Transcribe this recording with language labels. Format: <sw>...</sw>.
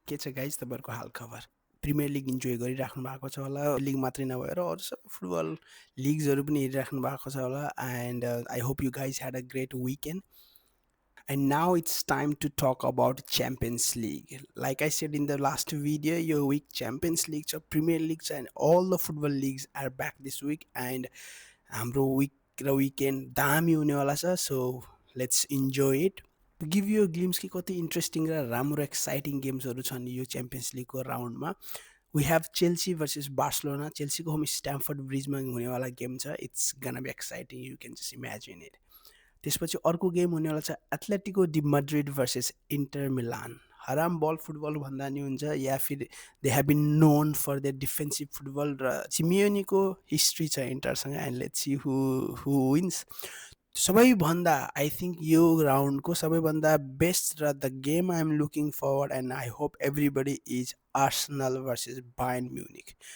<ne>के छ गाइज तपाईँहरूको हालखबर? प्रिमियर लिग इन्जोय गरिराख्नु भएको छ होला। लिग मात्रै नभएर अरू सबै फुटबल लिग्सहरू पनि हेरिराख्नु भएको छ होला</ne> <en>And I hope you guys had a great weekend. And now it's time to talk about Champions League. Like I said in the last video, your week Champions League, Premier Leagues, and all the football leagues are back this week. And</en> <ne>हाम्रो</ne> <en>week</en> <ne>र</ne> <en>weekend</en> <ne>दामी हुनेवाला छ,</ne> <en>so let's enjoy it. To give you a glimpse</en> <ne>कि कति interesting र राम्रो exciting गेम्सहरू छन् यो च्याम्पियन्स लिगको राउन्डमा।</ne> <en>We have Chelsea versus Barcelona.</en> <ne>चेल्सीको home Stamford ब्रिजमा हुनेवाला गेम छ।</ne> <en>It's gonna be exciting, you can just imagine it.</en> <ne>त्यसपछि अर्को गेम हुनेवाला छ एथलेटिको डि मड्रिड भर्सेस इन्टर मिलान। हराम बल फुटबल भन्दा नि हुन्छ, या फिर</ne> <en>they have been known for the defensive football</en> <ne>र सिमियोनीको हिस्ट्री छ इन्टरसँग।</ne> <en>And let's see who wins.</en> <ne>सबैभन्दा</ne> <en>I think</en> <ne>यो राउन्डको सबैभन्दा</ne> <en>best</en> <ne>र</ne> <en>The game I am looking forward and I hope everybody is Arsenal versus Bayern Munich.</en>